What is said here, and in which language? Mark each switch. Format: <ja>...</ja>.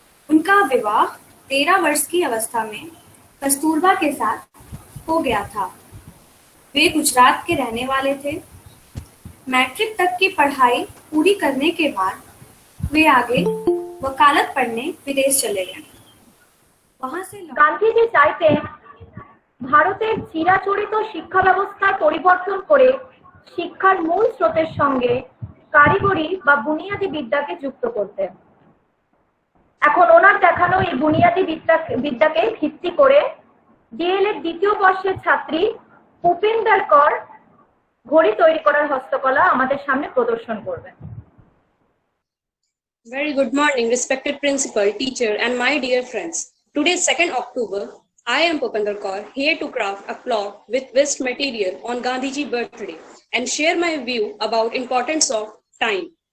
<hi>उनका विवाह 13 वर्ष की अवस्था में कस्तूरबा के साथ हो गया था। वे गुजरात के रहने वाले थे। मैट्रिक तक की पढ़ाई पूरी करने के बाद वे आगे वकालत पढ़ने विदेश चले गए। वहां से</hi> <bn>গান্ধীজি চাইতেন ভারতের চিরাচরিত শিক্ষা ব্যবস্থার পরিবর্তন করে শিক্ষার মূল স্রোতের সঙ্গে কারিগরি বা বুনিয়াদী বিদ্যাকে যুক্ত করতে। এখন ওনার দেখানো এই বুনিয়াদী বিদ্যাকে ভিত্তি করে ডিএলএড দ্বিতীয় বর্ষের ছাত্রী ভূপিন্দর কর ঘড়ি তৈরি করার হস্তকলা আমাদের সামনে প্রদর্শন করবেন।</bn> <en>Very good morning, respected principal, teacher, and my dear friends. Today, 2nd October, I am Bhupinder Kaur, here to craft a clock with waste material on Gandhiji birthday and share my view about importance of time.</en>